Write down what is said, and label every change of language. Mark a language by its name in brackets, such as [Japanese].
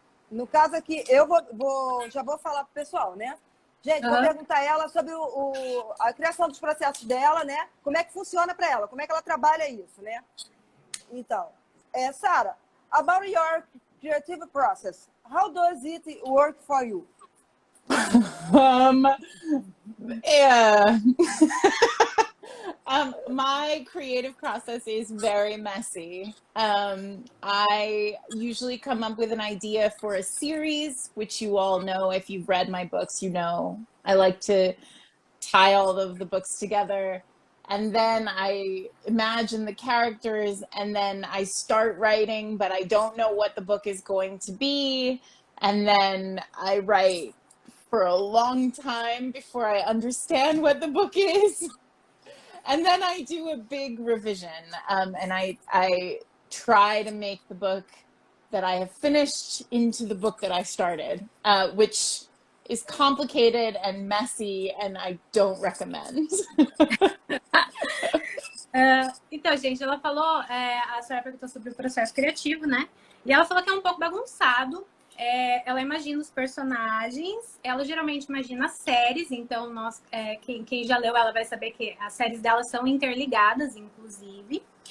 [Portuguese] No caso aqui, eu já vou falar pro pessoal, né? Gente, vou perguntar a ela sobre a criação dos processos dela, né? Como é que funciona para ela, como é que ela trabalha isso, né? [English] Então, Sarah, about your creative process, how does it work for you? Yeah. My creative process is very messy. I usually come up with an idea for a series, which you all know if you've read my books, you know. I like to tie all of the books together, and then I imagine the characters, and then I start writing, but I don't know what the book is going to be, and then I write for a long time before I understand what the book is. And then I do a big revision, and I try to make the book that I have finished into the book that I started, which is complicated and messy, and I don't recommend. [Portuguese] Então, gente, ela falou, a senhora perguntou sobre o processo criativo, né? E ela falou que é um pouco bagunçado. Ela imagina os personagens, ela geralmente imagina séries, então quem já leu ela vai saber que as séries dela são interligadas, inclusive.